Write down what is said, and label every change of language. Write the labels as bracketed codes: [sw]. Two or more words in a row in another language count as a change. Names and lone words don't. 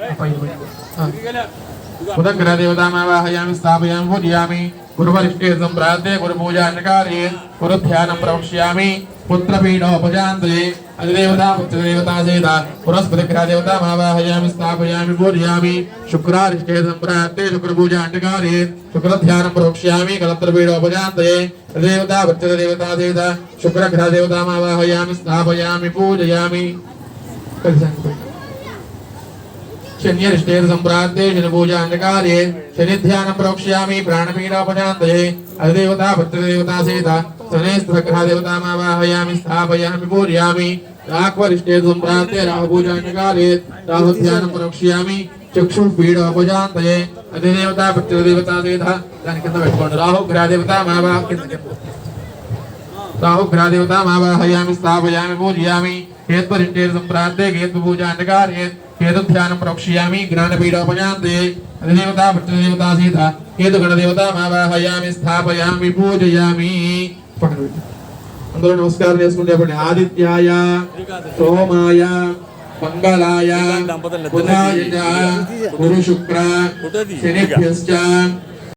[sa] కుజగ్రహదేవతా ఆవాహయామి స్థాపయామి పూజయామి గురువరిష్టే సంప్రాతే గురు పూజానకారే గురుధ్యానం ప్రవక్ష్యామి పుత్రపీడోపశాంతయే అధిదేవతా పుత్రదేవతా చేత పురస్పతిగ్రహదేవతా ఆవాహయామి స్థాపయామి పూజయామి శుక్రారిష్టే సంప్రాతే శుక్రపూజానకారే శుక్రధ్యానం ప్రవక్ష్యామి కలత్రపీడోపశాంతయే అధిదేవతా పుత్రదేవతా చేత శుక్రగ్రహదేవతా ఆవాహయామి స్థాపయామి పూజయామి. शन्यरिष्टे संप्राते शनि पूजानकारे शनिध्यानं प्रवक्ष्यामि प्राणपीडोपशान्तये अधिदेवता पुत्रदेवता सहिता शनेस्त्रग्रहदेवतामावाहयामि स्थापयामि पूजयामि राक्वरिष्टे संप्राते राहुपूजानकारे राहुध्यानं प्रवक्ष्यामि चक्षुपीडोपशान्तये अधिदेवता पुत्रदेवता सहिता [te] దాని కింద పెట్టుకోండి [sa] राहुग्रहदेवतामावाहयामि स्थापयामि पूजयामि केतुरिष्टे संप्राते केतुपूजानकारे केतुध्यानं प्रवक्ष्यामि ज्ञानपीडोपशान्तये अधिदेवता पुत्रदेवता सहिता केतुगणदेवतामावाहयामि स्थापयामि पूजयामि. [te] అందరూ నమస్కారం చేసుకుంటే చెప్పండి. [sa] ఆదిత్యాయ సోమాయ మంగళాయ బుధాయ గురు శుక్ర శనిభ్యశ్చ